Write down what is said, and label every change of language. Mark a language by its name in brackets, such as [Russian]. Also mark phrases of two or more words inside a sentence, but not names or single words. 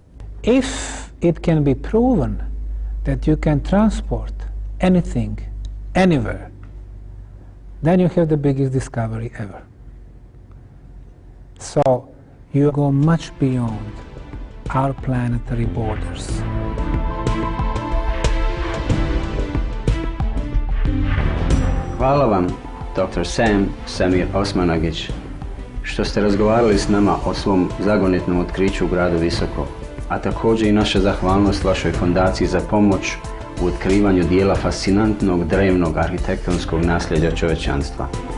[English] If it can be proven that you can transport anything, anywhere, then you have the biggest discovery ever. So you go much beyond our planetary borders. [Bosnian] Hvala vam, dr. Semir Osmanagich, što ste razgovarali s nama o svom zagonetnom otkriću u gradu Visoko, a također i naša zahvalnost vašoj fondaciji za pomoć u otkrivanju dijela fascinantnog drevnog arhitektonskog nasljeđa čovječanstva.